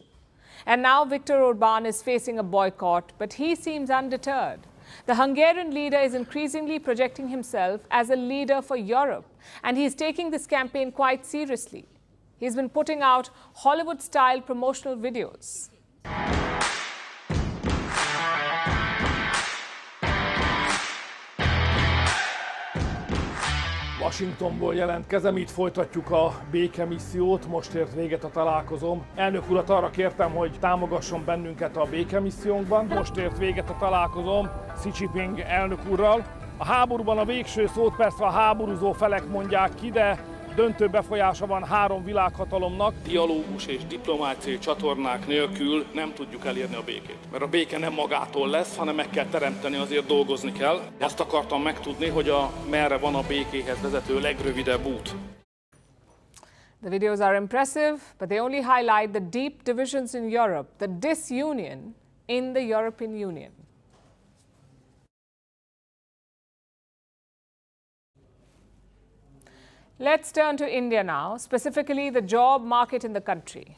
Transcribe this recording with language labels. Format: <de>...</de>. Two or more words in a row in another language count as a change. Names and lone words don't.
<en>And now Viktor Orban is facing a boycott, but he seems undeterred. The Hungarian leader is increasingly projecting himself as a leader for Europe, and he's taking this campaign quite seriously. He's been putting out Hollywood-style promotional videos.</en> <hu>Washingtonból jelentkezem, itt folytatjuk a békemissziót, most ért véget a találkozóm. Elnök urat arra kértem, hogy támogasson bennünket a békemissziónkban. Most ért véget a találkozóm Xi Jinping elnök úrral. A háborúban a végső szót persze a háborúzó felek mondják ki, de döntő befolyása van három világhatalomnak. Dialógus és diplomáciai csatornák nélkül nem tudjuk elérni a békét. Mert a béke nem magától lesz, hanem meg kell teremteni, azért dolgozni kell. Azt akartam megtudni, hogy merre van a békéhez vezető legrövidebb út.</hu> <en>The videos are impressive, but they only highlight the deep divisions in Europe, the disunion in the European Union. Let's turn to India now, specifically the job market in the country.</en>